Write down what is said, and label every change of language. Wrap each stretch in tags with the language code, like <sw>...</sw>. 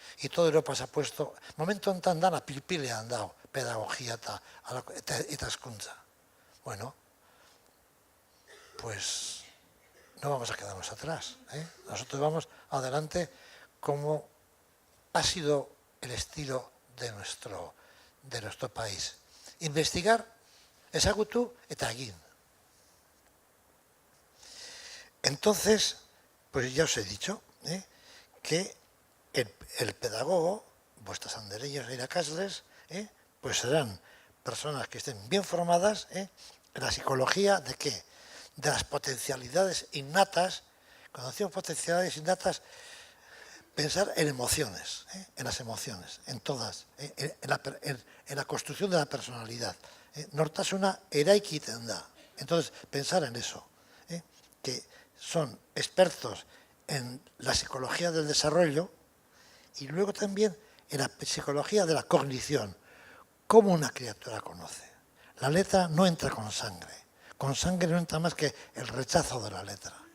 <es>Y toda Europa se ha puesto,</es> <eu>momento honetan dana pilpilean dago, pedagogía eta hezkuntza.</eu> <es>Bueno, pues no vamos a quedarnos atrás. Nosotros vamos adelante como ha sido el estilo de nuestro de nuestro país. Investigar,</es> <eu>ezagutu eta egin.</eu> <es>Entonces, pues ya os he dicho que el pedagogo, vuestras anderellos e irakasles, pues serán personas que estén bien formadas en la psicología de ¿qué? De las potencialidades innatas. Cuando decimos potencialidades innatas, pensar en emociones, en las emociones, en todas, en la construcción de la personalidad.</es> <eu>Nortasuna eraikiten da.</eu> <es>Entonces, pensar en eso, que son expertos en la psicología del desarrollo y luego también en la psicología de la cognición. ¿Cómo una criatura conoce? La letra no entra con sangre no entra más que el rechazo de la letra.</es>